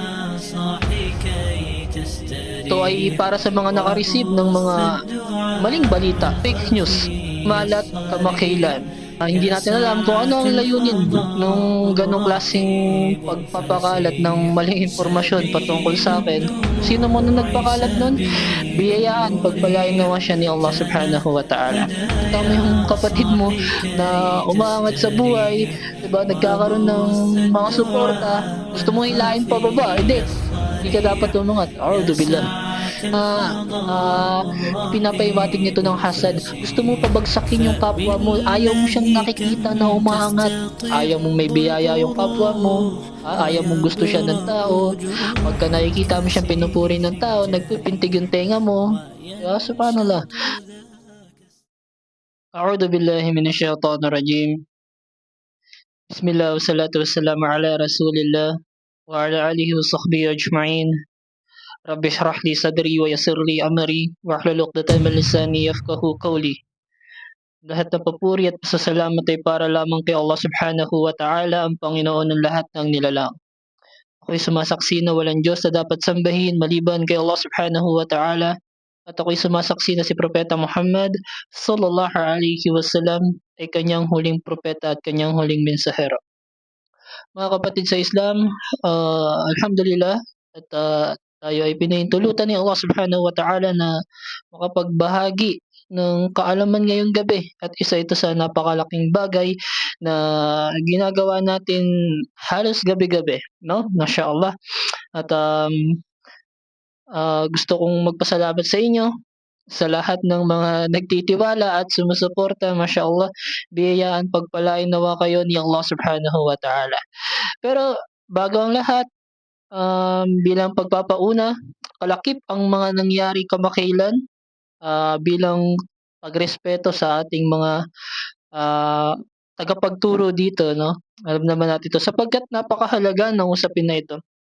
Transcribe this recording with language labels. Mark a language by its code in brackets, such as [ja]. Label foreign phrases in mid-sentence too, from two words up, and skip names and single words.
[tl] Ito ay para sa mga nakareceive ng mga maling balita, [en] fake news, [tl] malat kamakailan. Hindi natin alam kung ano ang layunin ng ganong klaseng pagpapakalat ng maling impormasyon patungkol sa akin. Sino mo na nagpakalat nun? Biyayaan, pagpalain nawa siya ni Allah [ar] سبحانه وتعالى. [tl] Tama yung kapatid mo na umaangat sa buhay, diba, nagkakaroon ng mga suporta, gusto mo hilahin pa baba? Hindi ka dapat umangat. [ar] أعوذ بالله. [tl] Pinapaiwatig nito ng hasad. Gusto mo pabagsakin yung kapwa mo, ayaw mo siyang nakikita na umaangat, ayaw mong may biyaya yung kapwa mo, ayaw mong gusto siya ng tao. Pagka nakikita mo siyang pinupuri ng tao, nagpipintig yung tenga mo. Subhanallah. [ar] أعوذ بالله من الشيطان الرجيم. بسم الله والصلاة والسلام على رسول الله وعلى آله وصحبه أجمعين. رب اشرح لي صدري ويسر لي أمري واحلل عقدة من لساني يفقهوا قولي. [tl] Lahat ng papuri at pasasalamat ay para lamang kay Allah [ar] سبحانه وتعالى, [tl] ang Panginoon ng lahat ng nilalang. Ako'y sumasaksi na walang Diyos na dapat sambahin maliban kay Allah [ar] سبحانه وتعالى, [tl] at ako'y sumasaksi na si Propeta Muhammad [ar] صلى الله عليه وسلم [tl] ay kanyang huling propeta at kanyang huling mensahero. Mga kapatid sa Islam, alhamdulillah, at tayo ay pinahintulutan ni Allah [ar] سبحانه وتعالى [tl] na makapagbahagi ng kaalaman ngayong gabi, at isa ito sa napakalaking bagay na ginagawa natin halos gabi-gabi, no? Mashallah. At gusto kong magpasalamat sa inyo sa lahat ng mga nagtitiwala at sumusuporta. Mashallah, biyayaan, pagpalain nawa kayo ni Allah [ar] سبحانه وتعالى. [tl] Pero bago ang lahat, bilang pagpapauna, kalakip ang mga nangyari kamakailan, bilang pagrespeto sa ating mga tagapagturo dito, no? Alam naman natin ito sapagkat napakahalaga ng usapin na ito.